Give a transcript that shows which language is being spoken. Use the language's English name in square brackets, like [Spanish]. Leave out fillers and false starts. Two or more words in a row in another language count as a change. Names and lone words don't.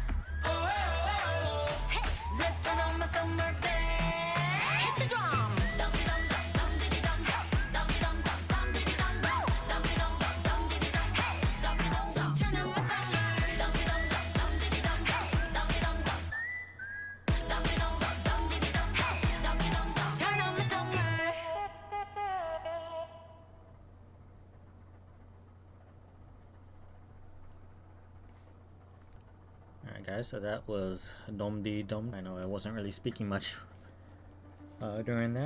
[English] Hey, let's turn on my summer band. Hit the drum. Dumdi dum dum, dumdi dum dum, dumdi dum dum, dumdi dum dum, dumdi dum dum, dumdi dum dum, dumdi dum dum. Turn on my summer. Dumdi dum dum, dumdi dum dum, dumdi dum dum, dumdi dum dum, dumdi dum dum, dumdi dum dum. Turn on my summer. Alright guys, so that was DUMDi DUMDi. I know I wasn't really speaking much during that.